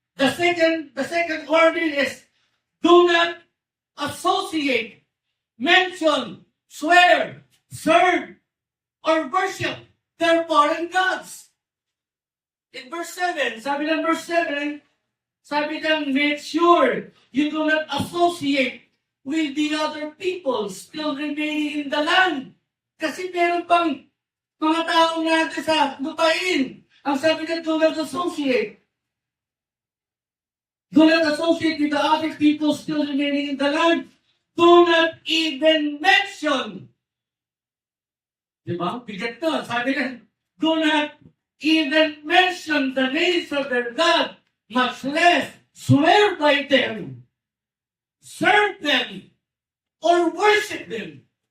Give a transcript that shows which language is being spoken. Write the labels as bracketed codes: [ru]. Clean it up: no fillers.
[en] The second warning is, do not associate, mention, swear, serve, or worship their foreign gods. In verse 7, sabi ng verse 7, sabi ng, make sure you do not associate with the other people still remaining in the land. [tl] Kasi meron pang mga tao natin sa lupain. Ang sabi ng, do not associate. [en] Do not associate with the other people still remaining in the land. Do not even mention. Diba? Bigat to. Sabi nga, do not even mention the names of their God, much less swear by them, serve them, or worship them.